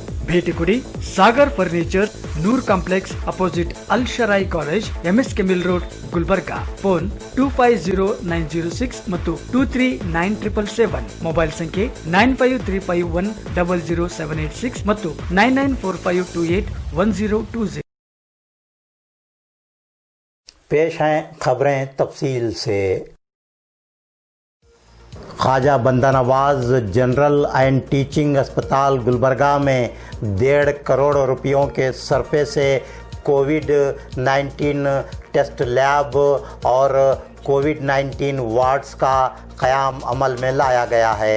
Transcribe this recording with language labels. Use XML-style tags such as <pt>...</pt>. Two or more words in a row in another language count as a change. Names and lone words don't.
<kn>ಭೇಟಿ ಕೊಡಿ ಸಾಗರ್ ಫರ್ನಿಚರ್, ನೂರ್ ಕಾಂಪ್ಲೆಕ್ಸ್ ಅಪೋಸಿಟ್ ಅಲ್ ಶರಾಯಿ ಕಾಲೇಜ್, MSK ಮಿಲ್ ರೋಡ್, ಗುಲ್ಬರ್ಗಾ. ಫೋನ್ 250906 ಮತ್ತು 239777. ಮೊಬೈಲ್ ಸಂಖ್ಯೆ 9535100786 ಮತ್ತು 9945281020.</kn> <ur>پیش ہیں خبریں تفصیل سے. خواجہ بندہ نواز</ur> <en>General and Teaching</en> <ur>اسپتال گلبرگہ میں 1.5 کروڑ روپیوں کے صرفے سے کووڈ-19</ur> <en>test lab</en> <ur>اور کووڈ-19 وارڈز کا قیام عمل میں لایا گیا ہے.</ur>